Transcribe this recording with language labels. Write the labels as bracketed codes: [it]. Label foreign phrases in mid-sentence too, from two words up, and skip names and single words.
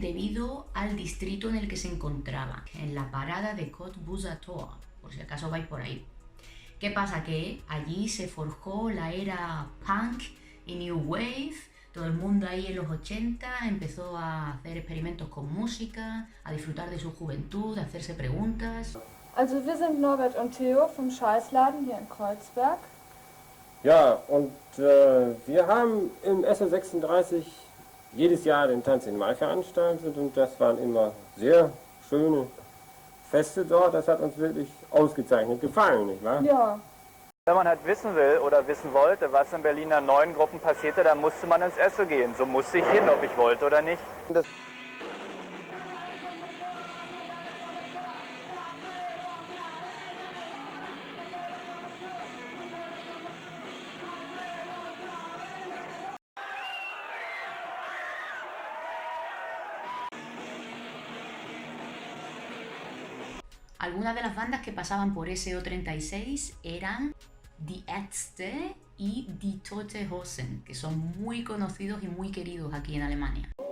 [es] Debido al distrito en el que se encontraba, en la parada de Cottbuser-Tor, por si acaso vais por ahí. ¿Qué pasa? Que allí se forjó la era punk y [en] new wave. [es] Todo el mundo ahí en los 80 empezó a hacer experimentos con música, a disfrutar de su juventud, a hacerse preguntas. [de] Also wir sind Norbert und Theo vom Scheißladen hier in Kreuzberg. Ja, und wir haben im SO36 jedes Jahr den Tanz in Mai veranstaltet und das waren immer sehr schöne Feste dort. Das hat uns wirklich ausgezeichnet gefallen, nicht wahr? Ja. Wenn man halt wissen will oder wissen wollte, was in Berliner neuen Gruppen passierte, dann musste man ins Esso gehen. So musste ich hin, ob ich wollte oder nicht. [es] Algunas de las bandas que pasaban por SO36 eran Die Ärzte y Die Tote Hosen, que son muy conocidos y muy queridos aquí en Alemania.